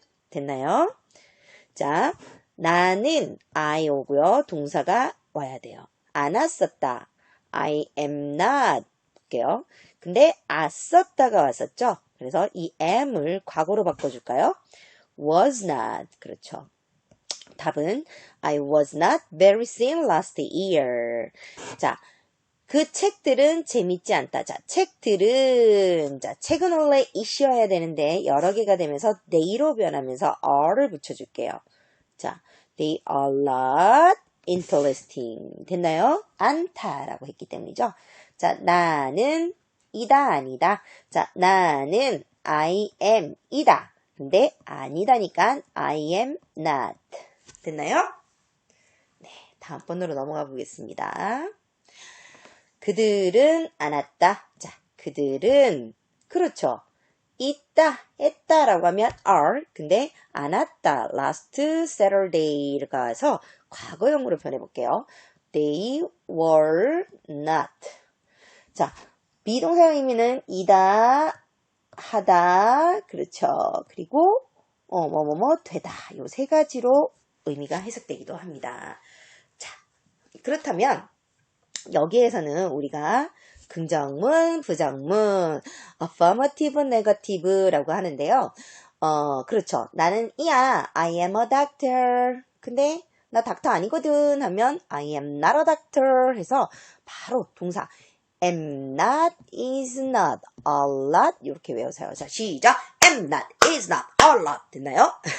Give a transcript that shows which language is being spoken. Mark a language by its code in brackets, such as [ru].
[ko] 됐나요? 자, 나는 I 오고요. 동사가 와야 돼요. 안 왔었다. [en] I am not. [ko] 볼게요. 근데 왔었다가 왔었죠? 그래서 이 am을 과거로 바꿔줄까요? [en] was not. [ko] 그렇죠. 답은 [en] I was not very thin last year. [ko] 자, 그 책들은 재밌지 않다. 자, 책들은, 자, 책은 원래 is여야 되는데 여러 개가 되면서 they로 변하면서 are를 붙여줄게요. [en] 자, they are not interesting. [ko] 됐나요? 않다라고 했기 때문이죠. 자, 나는 이다 아니다. 자, 나는 [en] I am [ko] 이다. 근데 아니다니까 [en] I am not. [ko] 됐나요? 네, 다음 번으로 넘어가 보겠습니다. 그들은 안 왔다. 자, 그들은 그렇죠. 있다, 했다라고 하면 are. 근데 안 왔다. [en] last Saturday [ko] 를 가서 과거형으로 변해볼게요. [en] They were not. [ko] 자, 비동사의 의미는 이다, 하다, 그렇죠. 그리고 되다. 요 세 가지로 의미가 해석되기도 합니다. 자, 그렇다면 여기에서는 우리가 긍정문, 부정문, affirmative, negative라고 하는데요. 그렇죠. 나는 이야, [en] I am a doctor. [ko] 근데 나 닥터 아니거든 하면 [en] I am not a doctor [ko] 해서 바로 동사 [en] am not, is not, are not [ko] 이렇게 외우세요. 자, 시작! am not, is not, are not 됐나요?